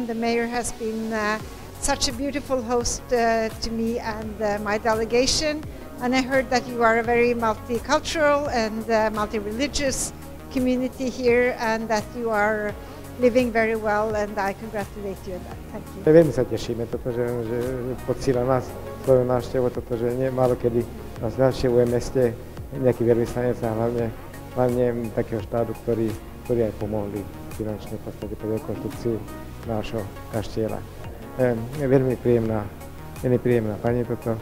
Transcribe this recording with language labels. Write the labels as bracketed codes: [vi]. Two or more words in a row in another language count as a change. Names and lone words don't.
[en] The mayor has been such a beautiful host to me and my delegation, and I heard that you are a very multicultural and multi-religious community here, and that you are living very well, and I congratulate you on that. Thank you. [sk] Veľmi sa tešíme, že pocíla nás svojou návštevou, že nie málo kedy nás navštevuje meste nejaký veľvyslanec a hlavne takého štátu, ktorí aj pomohli finančne v podstate pre rekonštrukciu nášho kaštieľa. Veľmi príjemná pani toto.